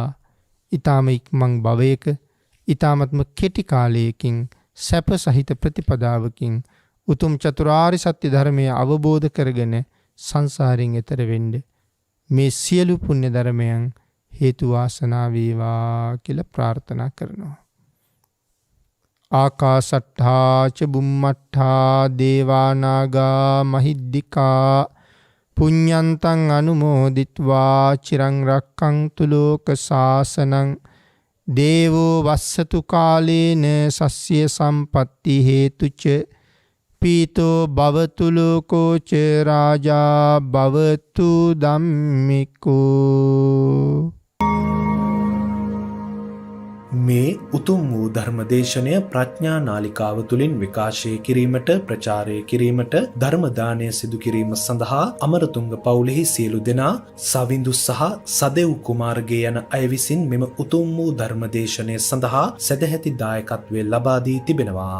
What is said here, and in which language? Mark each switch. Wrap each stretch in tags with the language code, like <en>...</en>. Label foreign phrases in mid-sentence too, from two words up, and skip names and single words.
<si>ඊ타ම ඉක්මන් භවයක ඊ타මත්ම කෙටි කාලයකින් සැප සහිත ප්‍රතිපදාවකින් උතුම් චතුරාර්ය සත්‍ය ධර්මය අවබෝධ කරගෙන සංසාරයෙන් එතර වෙන්න මේ සියලු පුණ්‍ය ධර්මයන් හේතු වාසනා වේවා කියලා ප්‍රාර්ථනා කරනවා.</si> <pi>ආකාසට්ඨා ච බුම්මට්ඨා දේවා නාග මහිද්దికා පුඤ්ඤන්තං අනුමෝදිත්වා චිරං රක්ඛන්තු ලෝක සාසනං දේවෝ වස්සතු කාලේන සස්ය සම්පatti හේතුච පීතෝ භවතු ලෝකෝ ච රාජා භවතු ධම්මිකෝ.</pi> <si>මේ උතුම් වූ ධර්මදේශනය ප්‍රඥා නාලිකාව තුළින් විකාශය කිරීමට ප්‍රචාරය කිරීමට ධර්ම දානය සිදු කිරීම සඳහා අමරතුංග පවුලෙහි සියලු දෙනා සවිඳු සහ සදෙව් කුමාරගේ යන අය විසින් මෙම උතුම් වූ ධර්මදේශනය සඳහා සදැහැති දායකත්වය ලබා දී තිබෙනවා.</si>